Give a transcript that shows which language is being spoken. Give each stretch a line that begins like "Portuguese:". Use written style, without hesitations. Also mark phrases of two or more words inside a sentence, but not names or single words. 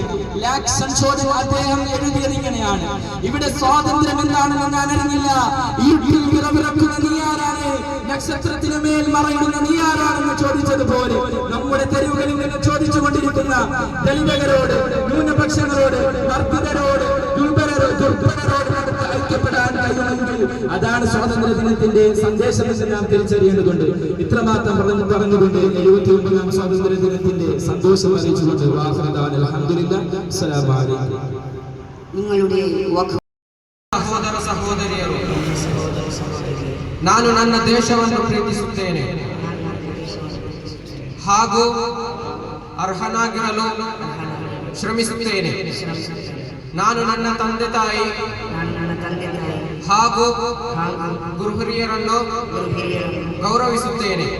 Malayalam: ലാക് സംശോധന അദ്ദേഹം എഴുതിയത് ഇങ്ങനെയാണ്: ഇവിടെ സ്വാതന്ത്ര്യം എന്താണെന്ന് ഞാൻ അറിഞ്ഞില്ല, ഇരുട്ടിൽ വിറവിറക്കുന്ന നീയാരാണ്, നക്ഷത്രത്തിന് മേൽ മറയുന്ന നീയാരാണെന്ന് ചോദിച്ചതുപോലെ നമ്മുടെ തെരുവുകളിൽ നിന്ന് ചോദിച്ചുകൊണ്ടിരിക്കുന്ന ദളിതരോട്, ന്യൂനപക്ഷങ്ങളോട്, വർദ്ധിതരോട്, ദുർബലരോട് ഐക്യപ്പെടാൻ കഴിയുമെങ്കിൽ അതാണ് സ്വാതന്ത്ര്യ ദിനത്തിന്റെ സന്ദേശം എന്ന് നാം തിരിച്ചറിയേണ്ടതുണ്ട്. ഇത്രമാത്രം പറഞ്ഞുകൊണ്ട് 79ാം സ്വാതന്ത്ര്യ ദിനത്തിന്റെ സന്തോഷം അറിയിച്ചുകൊണ്ട് അൽഹംദുലില്ലാഹ്.
Arabic: السلام عليكم.
Malayalam: ನಿങ്ങളുടെ
Kannada: ಸಹೋದರ ಸಹೋದರಿಯರು, ನಾನು ನನ್ನ ದೇಶವನ್ನು ಪ್ರೀತಿಸುತ್ತೇನೆ ಹಾಗೂ ಅರ್ಹನಾಗಿರಲು ಶ್ರಮಿಸುತ್ತೇನೆ. ನಾನು ನನ್ನ ತಂದೆ ತಾಯಿ ಹಾಗೂ ಗುರು ಹಿರಿಯರನ್ನು ಗೌರವಿಸುತ್ತೇನೆ.